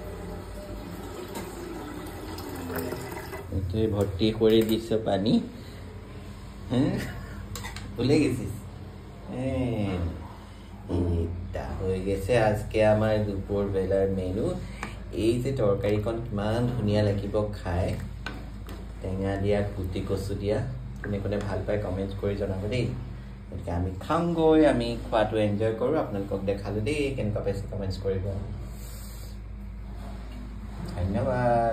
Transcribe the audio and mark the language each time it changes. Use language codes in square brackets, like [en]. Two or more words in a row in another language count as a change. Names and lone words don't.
[bn] ভর্তি করে দিচ্ছ পানি হ্যাঁ ভুলে গেছিস এটা হয়ে গেছে আজকে আমার [as] দুপুর বেলার মেনু এই যে তৰকাৰীখন কিমান ধুনীয়া লাগিব খাই টেঙা দিয়া কুটি কচু দিয়া কোনে কোনে ভাল পায় কমেণ্ট কৰি জনাব দেই গতিকে আমি খাওঁগৈ আমি খোৱাটো এনজয় কৰোঁ আপোনালোকক দেখালোঁ দেই কেনেকুৱা পাইছে কমেণ্টছ কৰিব ধন্যবাদ